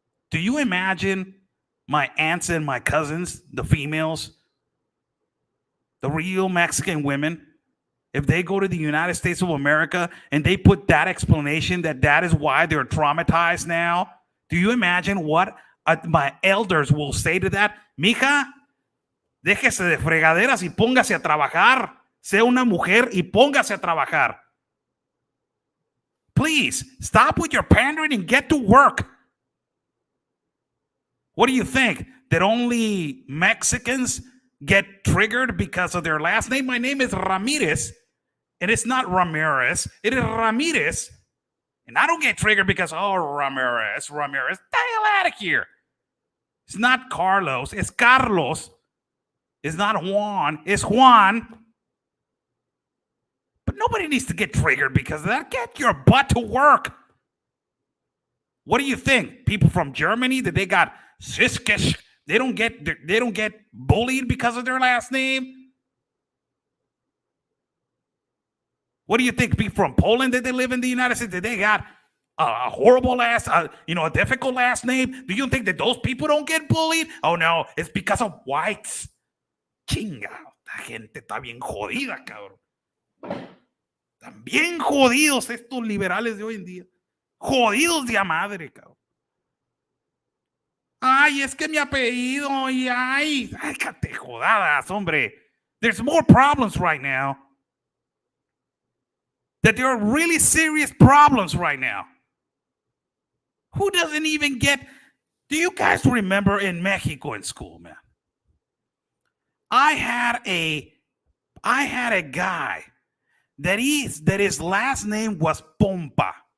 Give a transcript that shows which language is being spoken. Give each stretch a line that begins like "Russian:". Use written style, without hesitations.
English: Do you imagine my aunts and my cousins, the females, the real Mexican women, if they go to the United States of America and they put that explanation that is why they're traumatized now? Do you imagine what my elders will say to that?
Spanish: Mija, déjese de fregaderas y póngase a trabajar. Sea una mujer y póngase a trabajar.
English: Please, stop with your pandering and get to work. What do you think? That only Mexicans get triggered because of their last name? My name is Ramirez, and it's not Ramirez. It is Ramirez. And I don't get triggered because, oh, Ramirez. The hell out of here. It's not Carlos. It's Carlos. It's not Juan. It's Juan. But nobody needs to get triggered because of that. Get your butt to work. What do you think? People from Germany, that they got Siskish, they don't get bullied because of their last name? What do you think? People from Poland, that they live in the United States, that they got a horrible a difficult last name? Do you think that those people don't get bullied? Oh no, it's because of whites.
Spanish: Chinga, la gente está bien jodida, cabrón. Están bien jodidos estos liberales de hoy en día. Jodidos de a madre, cabrón. Ay, es que mi apellido, y ay, cállate jodadas, hombre.
English: There's more problems right now. That there are really serious problems right now. Who doesn't even get... Do you guys remember in Mexico in school, man? I had a guy that his last name was Pompa.